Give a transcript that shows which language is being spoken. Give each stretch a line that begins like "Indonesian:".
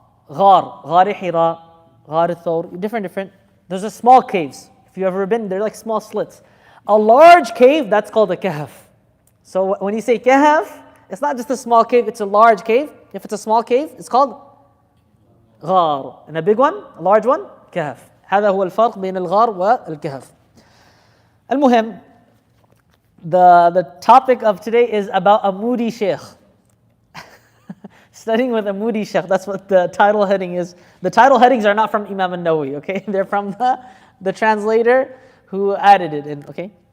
English: Ghar Hira, Ghar Thawr, different. There's a small caves. If you've ever been, they're like small slits. A large cave, that's called a Kahf. So when you say Kahf, it's not just a small cave, it's a large cave. If it's a small cave, it's called غار. And a big one, a large one, كهف.
Arabic: هذا هو الفرق بين الغار والكهف.
English: المهم, the topic of today is about a moody sheikh. Studying with a moody sheikh, that's what the title heading is. The title headings are not from Imam al-Nawawi, okay? They're from the translator who added it in, okay?